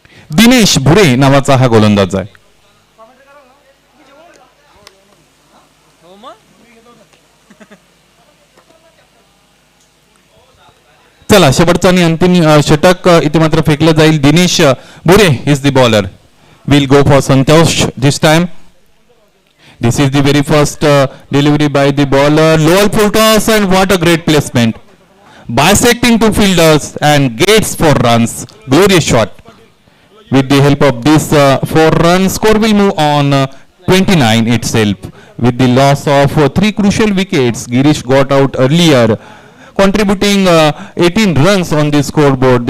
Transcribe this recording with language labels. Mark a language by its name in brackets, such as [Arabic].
[Marathi] दिनेश भुरे नावाचा हा गोलंदाज आहे. चला शेवटचा आणि अंतिम षटक इथे मात्र फेकलं जाईल. [English] Dinesh Bhure is the bowler. Will go for Santosh this time. This is the very first delivery by the bowler. Lower full toss and what a great placement. Bisecting two fielders and gets 4 runs. Glorious shot. With the help of this 4 runs, score will move on 29 itself. With the loss of 3 crucial wickets, Girish got out earlier, contributing 18 runs on the scoreboard.